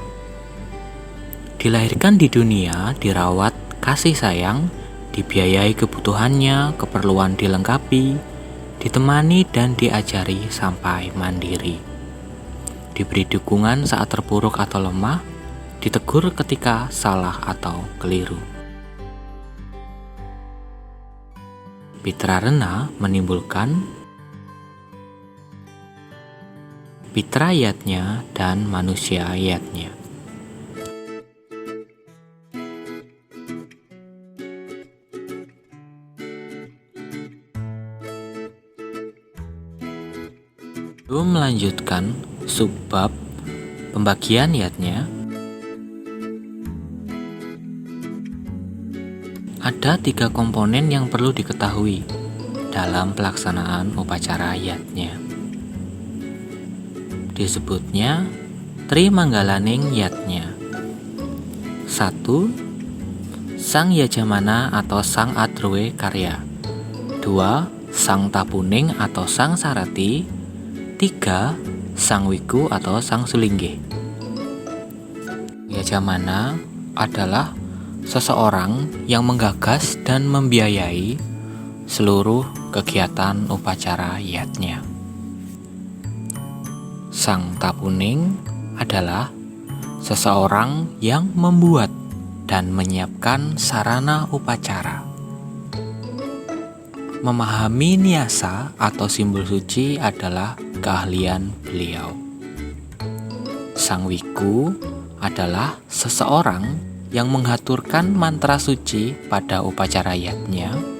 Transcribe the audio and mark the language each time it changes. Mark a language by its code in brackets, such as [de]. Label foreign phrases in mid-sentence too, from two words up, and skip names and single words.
[id] Dilahirkan di dunia, dirawat kasih sayang, dibiayai kebutuhannya, keperluan dilengkapi, ditemani dan diajari sampai mandiri. Diberi dukungan saat terpuruk atau lemah, ditegur ketika salah atau keliru. Pitra Rena menimbulkan Pitra yatnya dan manusia yatnya. Sebelum melanjutkan subbab pembagian yatnya, ada 3 komponen yang perlu diketahui dalam pelaksanaan upacara yatnya. Disebutnya Trimanggalaning yatnya. 1. Sang Yajamana atau Sang Adrwe Karya. 2. Sang Tapuning atau Sang Sarati. 3. Sang Wiku atau Sang Sulingge. Yajamana adalah seseorang yang menggagas dan membiayai seluruh kegiatan upacara yatnya. Sang Tapuning adalah seseorang yang membuat dan menyiapkan sarana upacara. Memahami niasa atau simbol suci adalah keahlian beliau. Sang Wiku adalah seseorang yang menghaturkan mantra suci pada upacara yatnya.